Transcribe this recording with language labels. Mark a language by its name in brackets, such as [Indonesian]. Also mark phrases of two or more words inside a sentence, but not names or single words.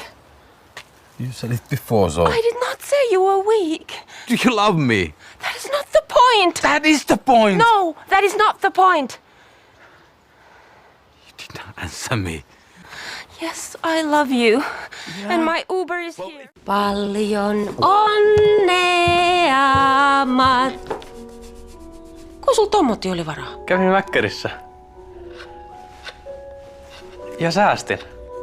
[English] You said it before, so. I did not say you were weak. Do you love me? That is not the point. That is the point. No, that is not the point. You did not answer me. Yes, I love you. Yeah. And my Uber is here. [Finnish] Paljon onnea, Kun sul tommotti oli varaa? Kävin Mäkkärissä. Ja säästin.